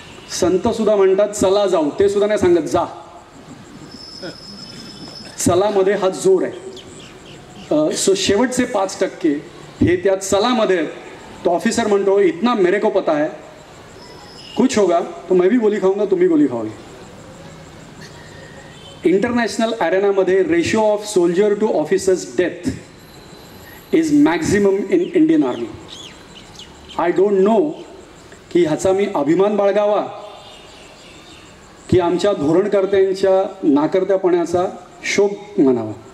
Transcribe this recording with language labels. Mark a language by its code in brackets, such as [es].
[mr] संत सुद्धा म्हणतात चला जाऊ, ते सुद्धा नाही सांगत जा. चलामध्ये हा जोर आहे. सो शेवटचे 5% हे त्या चलामध्ये आहेत. तो ऑफिसर म्हणतो [hi] इतना मेरे को पता है, कुछ होगा तो मैं भी गोली खाऊंगा, तुम भी गोली खाओगे. [en] International अरेनामध्ये ratio of soldier to officers death is maximum in Indian army. I don't know [mr] की ह्याचा मी अभिमान बाळगावा की आमच्या धोरणकर्त्यांच्या नाकर्त्यापणाचा शोक म्हणावा.